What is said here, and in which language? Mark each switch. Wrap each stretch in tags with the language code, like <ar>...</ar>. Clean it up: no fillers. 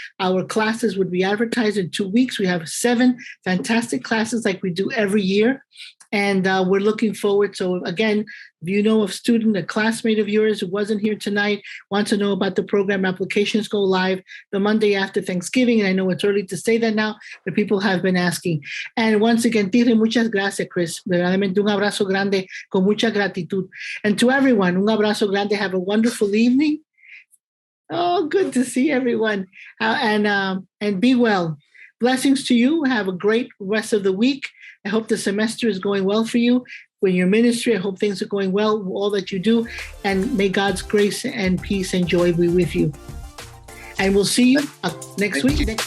<en>Our classes would be advertised in 2 weeks. We have 7 fantastic classes like we do every year. And we're looking forward. So again, if you know a student, a classmate of yours who wasn't here tonight, wants to know about the program, applications go live the Monday after Thanksgiving. And I know it's early to say that now, but people have been asking. And once again, Tirres,</en> <es>muchas gracias,</es> <en>Chris.</en> <es>Verdaderamente un abrazo grande con mucha gratitud.</es> <en>And to everyone,</en> <es>un abrazo grande.</es> <en>Have a wonderful evening. Oh, good to see everyone. And be well. Blessings to you. Have a great rest of the week. I hope the semester is going well for you. In your ministry, I hope things are going well, all that you do. And may God's grace and peace and joy be with you. And we'll see you next week.</en>